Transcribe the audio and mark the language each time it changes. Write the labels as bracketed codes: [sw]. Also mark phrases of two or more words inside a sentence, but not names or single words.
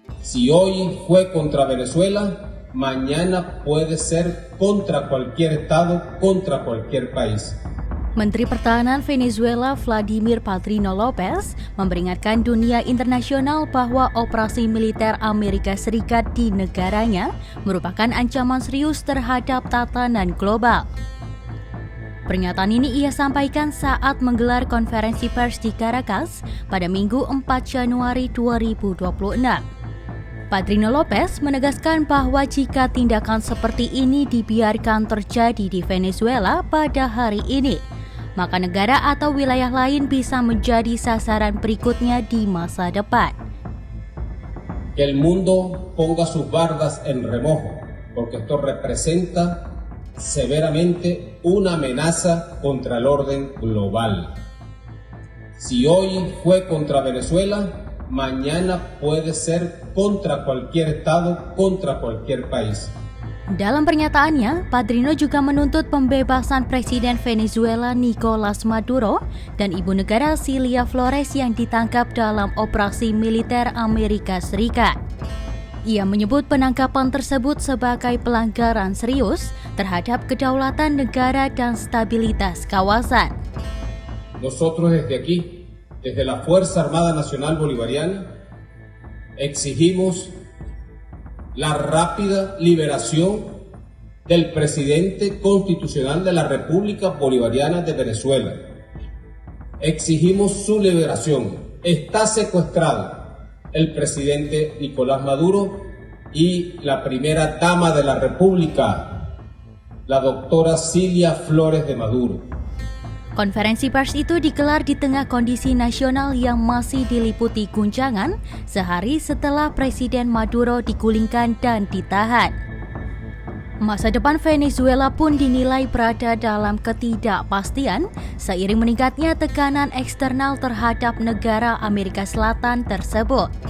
[es] Si hoy fue contra Venezuela, mañana puede ser contra cualquier estado, contra cualquier país. [id] Menteri Pertahanan Venezuela Vladimir Padrino Lopez memperingatkan dunia internasional bahwa operasi militer Amerika Serikat di negaranya merupakan ancaman serius terhadap tatanan global. Pernyataan ini ia sampaikan saat menggelar konferensi pers di Caracas pada Minggu 4 Januari 2026. Padrino Lopez menegaskan bahwa jika tindakan seperti ini dibiarkan terjadi di Venezuela pada hari ini, maka negara atau wilayah lain bisa menjadi sasaran berikutnya di masa depan. [es] Que el mundo ponga sus bardas en remojo, porque esto representa severamente una amenaza contra el orden global. Si hoy fue contra Venezuela, mañana puede ser contra cualquier estado, contra cualquier país. [id] Dalam pernyataannya, Padrino juga menuntut pembebasan Presiden Venezuela Nicolás Maduro dan ibu negara Cilia Flores yang ditangkap dalam operasi militer Amerika Serikat. Ia menyebut penangkapan tersebut sebagai pelanggaran serius terhadap kedaulatan negara dan stabilitas kawasan. [es] Nosotros desde aquí, desde la Fuerza Armada Nacional Bolivariana, exigimos la rápida liberación del presidente constitucional de la República Bolivariana de Venezuela. Exigimos su liberación. Está secuestrado el presidente Nicolás Maduro y la primera dama de la República, la doctora Cilia Flores de Maduro. [id] Konferensi pers itu digelar di tengah kondisi nasional yang masih diliputi guncangan sehari setelah Presiden Maduro digulingkan dan ditahan. Masa depan Venezuela pun dinilai berada dalam ketidakpastian seiring meningkatnya tekanan eksternal terhadap negara Amerika Selatan tersebut.